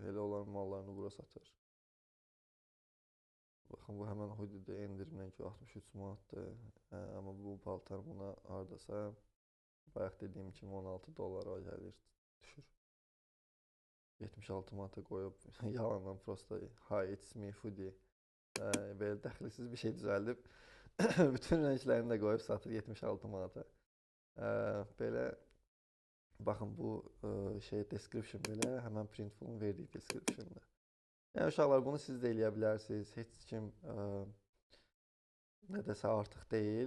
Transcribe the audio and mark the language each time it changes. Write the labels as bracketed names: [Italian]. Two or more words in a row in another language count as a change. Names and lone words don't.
[Azerbaijani] Elə onların mallarını bura satır. Baxın, bu həmən hoodie-də endirimlə ki 63 manatdır. Amma bu paltar buna hardasa bayaq dediyim kimi 16 dollara gəlir, düşür. 76 manata qoyub yalandan prosta [English] hi it's me hoodie. [Azerbaijani] Belə dəxilsiz bir şey düzəldib. Bütün rənglərini də qoyub satır 76 manata. Belə baxın bu şey description belə həmən Printful-un verdiyi description-dır. Yəni uşaqlar bunu siz də eləyə bilərsiniz. Heç kim nə desə artıq deyil.